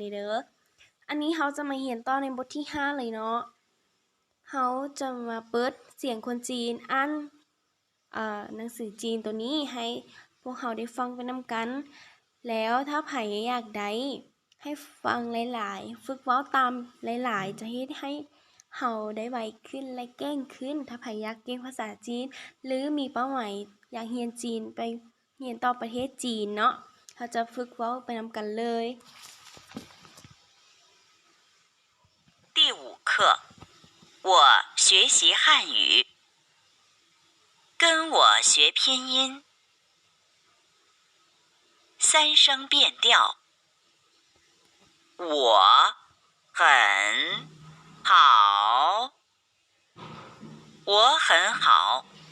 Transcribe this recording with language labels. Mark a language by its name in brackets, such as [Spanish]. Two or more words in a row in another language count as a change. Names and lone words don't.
[Northeastern Thai] นี่เด้ออันนี้เราจะมาเรียนต่อในบทที่5เลยเนาะเราจะมาเปิดเสียงคนจีนอ่านหนังสือจีนตัวนี้ให้พวกเราได้ฟังไปนำกัน แล้วถ้าไผอยากได้ให้ฟังหลายๆฝึกเว้าตามหลายๆจะเฮ็ดให้เราได้ไวขึ้นและเก่งขึ้นถ้าไผอยากเก่งภาษาจีนหรือมีเป้าหมายอยากเรียนจีนไปเรียนต่อประเทศจีนเนาะเราจะฝึกเว้าไปนำกันเลย [Chinese] 第5课，我学习汉语，跟我学拼音，三声变调。我很好，我很好。